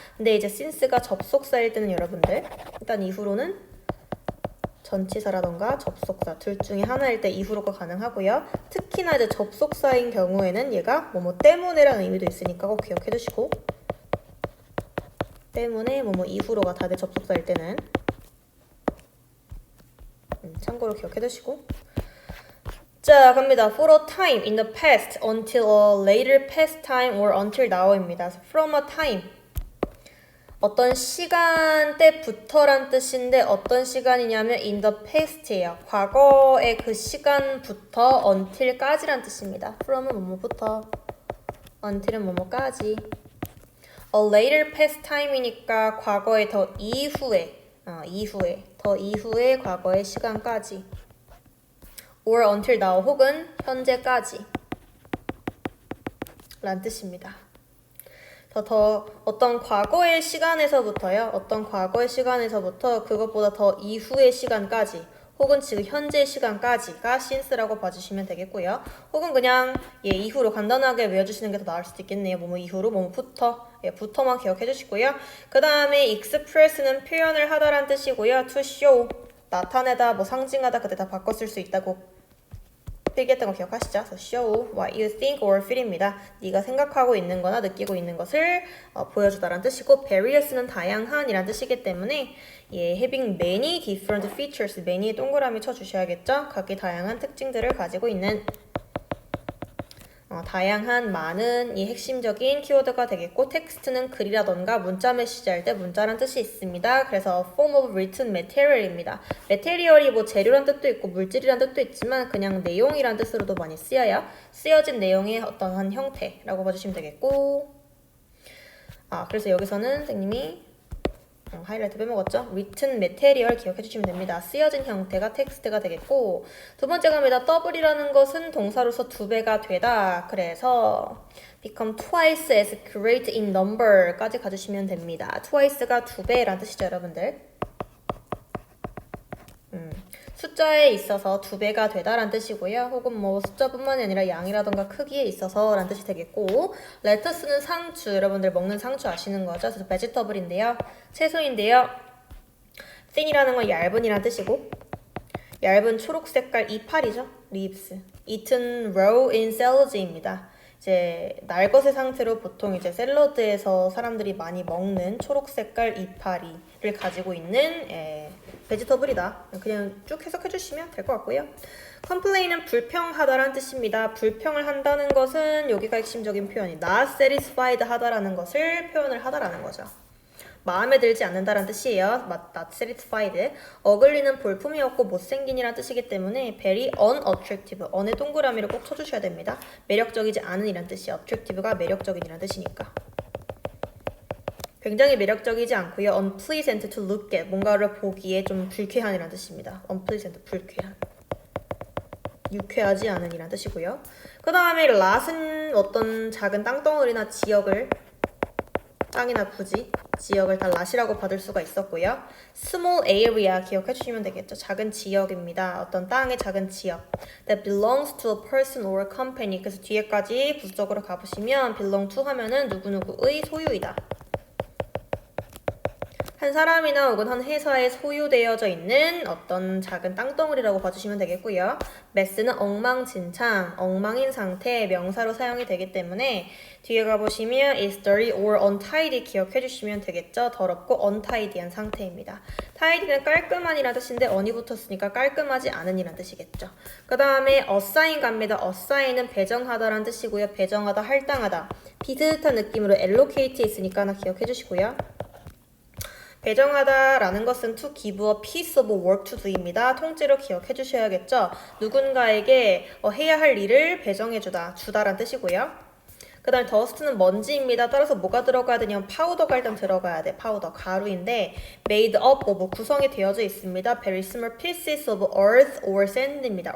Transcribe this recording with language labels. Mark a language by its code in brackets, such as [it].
[ko] 근데 이제 since가 접속사일 때는 여러분들 일단 이후로는 전치사라던가 접속사 둘 중에 하나일 때 이후로가 가능하고요. 특히나 이제 접속사인 경우에는 얘가 때문에라는 의미도 있으니까 꼭 기억해 두시고, 때문에 이후로가 다 돼 접속사일 때는 참고로 기억해 두시고. 자, 갑니다. [en] For a time in the past, until a later past time or until now입니다. From a time, [ko] 어떤 시간대부터란 뜻인데 어떤 시간이냐면 [en] in the past [ko] 예요. 과거의 그 시간부터 until까지란 뜻입니다. from은 뭐뭐부터, until은 뭐뭐까지. a later past time이니까 과거의 더 이후에, 더 이후의 과거의 시간까지. [en] or until now [ko] 혹은 현재까지 라는 뜻입니다. 더 어떤 과거의 시간에서부터요. 어떤 과거의 시간에서부터 그것보다 더 이후의 시간까지 혹은 지금 현재 시간까지가 since라고 봐주시면 되겠고요. 혹은 그냥 이후로 간단하게 외워주시는 게 더 나을 수도 있겠네요. 뭐뭐 이후로 뭐뭐부터 부터만 기억해 주시고요. 그 다음에 express는 표현을 하다란 뜻이고요. [en] to show [ko] 나타내다 뭐 상징하다 그때 다 바꿔 쓸 수 있다고 필기했던 거 기억하시죠? [en] So show what you think or feel입니다. [ko] 네가 생각하고 있는 거나 느끼고 있는 것을 보여주다라는 뜻이고 various는 다양한이란 뜻이기 때문에 [en] having many different features, [ko] many에 동그라미 쳐주셔야겠죠? 각기 다양한 특징들을 가지고 있는 다양한 많은 이 핵심적인 키워드가 되겠고 텍스트는 글이라던가 문자 메시지 할 때 문자란 뜻이 있습니다. [en] 그래서 form of written material입니다. [ko] material이 뭐 재료란 뜻도 있고 물질이란 뜻도 있지만 그냥 내용이란 뜻으로도 많이 쓰여요. 쓰여진 내용의 어떤 한 형태라고 봐주시면 되겠고 그래서 여기서는 선생님이 하이라이트 빼먹었죠? [en] written material [ko] 기억해 주시면 됩니다. 쓰여진 형태가 텍스트가 되겠고 두 번째 갑니다. double이라는 것은 동사로서 두 배가 되다. [en] 그래서 become twice as great in number까지 [ko] 가주시면 됩니다. twice가 두 배라는 뜻이죠, 여러분들. 숫자에 있어서 두 배가 되다라는 뜻이고요. 혹은 뭐 숫자뿐만이 아니라 양이라던가 크기에 있어서라는 뜻이 되겠고 레터스는 상추, 여러분들 먹는 상추 아시는 거죠? 그래서 베지터블인데요. 채소인데요. thin이라는 건 얇은이라는 뜻이고 얇은 초록 색깔 이파리죠. [en] leaves. eaten raw in salads입니다. [ko] 이제 날것의 상태로 보통 이제 샐러드에서 사람들이 많이 먹는 초록 색깔 이파리를 가지고 있는 베지터블이다. 그냥 쭉 해석해 주시면 될 것 같고요. complain은 불평하다라는 뜻입니다. 불평을 한다는 것은 여기가 핵심적인 표현이 [en] not satisfied [ko] 하다라는 것을 표현을 하다라는 거죠. 마음에 들지 않는다라는 뜻이에요. [en] not satisfied. [ko] ugly는 볼품이 없고 못생긴이라는 뜻이기 때문에 [en] very unattractive. [ko] on에 동그라미를 꼭 쳐주셔야 됩니다. 매력적이지 않은 이란 뜻이에요. attractive가 매력적인이란 뜻이니까. 굉장히 매력적이지 않고요. [en] unpleasant to look at. [ko] 뭔가를 보기에 좀 불쾌한이란 뜻입니다. unpleasant, 불쾌한. 유쾌하지 않은 이란 뜻이고요. 그 다음에 lot은 어떤 작은 땅덩어리나 지역을 땅이나 부지, 지역을 다 lot이라고 받을 수가 있었고요. [en] small area [ko] 기억해 주시면 되겠죠. 작은 지역입니다. 어떤 땅의 작은 지역. [en] that belongs to a person or company. [ko] 그래서 뒤에까지 부수적으로 가보시면 belong to 하면은 누구누구의 소유이다. 한 사람이나 혹은 한 회사에 소유되어져 있는 어떤 작은 땅덩어리라고 봐주시면 되겠고요. mess는 엉망진창, 엉망인 상태, 명사로 사용이 되기 때문에 뒤에 가보시면 [en] is dirty or untidy [ko] 기억해 주시면 되겠죠. 더럽고 untidy한 상태입니다. tidy는 깔끔한이라는 뜻인데 on이 붙었으니까 깔끔하지 않은이라는 뜻이겠죠. 그 다음에 assign 갑니다. assign은 배정하다라는 뜻이고요. 배정하다, 할당하다. 비슷한 느낌으로 allocate 있으니까 하나 기억해 주시고요. 배정하다라는 것은 [en] to give a piece of work to do입니다. [ko] 통째로 기억해 주셔야겠죠. 누군가에게 해야 할 일을 배정해주다, 주다라는 뜻이고요. 그 다음에 dust는 먼지입니다. 따라서 뭐가 들어가야 되냐면 파우더가 일단 들어가야 돼. 파우더, 가루인데 [en] made up of [ko] 구성이 되어져 있습니다. [en] very small pieces of earth or sand입니다.